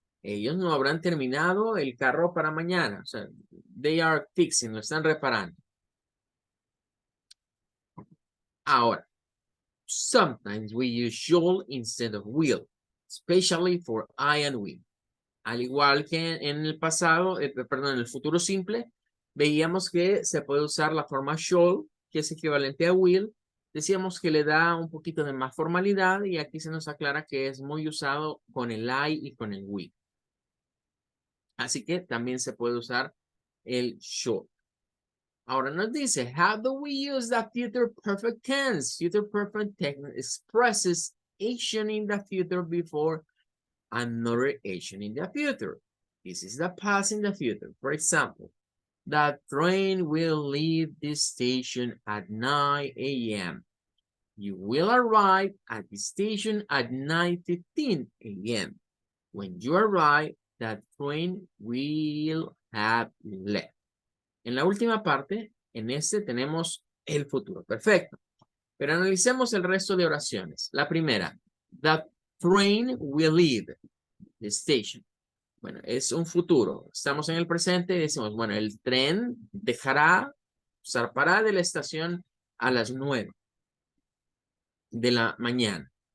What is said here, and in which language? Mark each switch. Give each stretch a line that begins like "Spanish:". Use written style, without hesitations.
Spanish: Ellos no habrán terminado el carro para mañana. O sea,
English: they are fixing,
Spanish: lo están reparando.
English: Ahora, sometimes we use should instead of will, especially for I and we.
Spanish: Al igual que en el pasado, perdón, en el futuro simple, veíamos que se puede usar la forma should, que es equivalente a will. Decíamos que le da un poquito de más formalidad y aquí se nos aclara que es muy usado con el I y con el we. Así que también se puede usar el should. Ahora nos dice,
English: how do we use the future perfect tense? Future perfect tense expresses action in the future before another action in the future. This is the past in the future. For example, the train will leave this station at 9 a.m. You will arrive at the station at 9:15 a.m. When you arrive, that train will have left.
Spanish: En la última parte, en este tenemos el futuro. Perfecto. Pero analicemos el resto de oraciones. La primera,
English: the train will leave the station.
Spanish: Bueno, es un futuro. Estamos en el presente y decimos, bueno, el tren dejará, zarpará de la estación a las 9 de la mañana.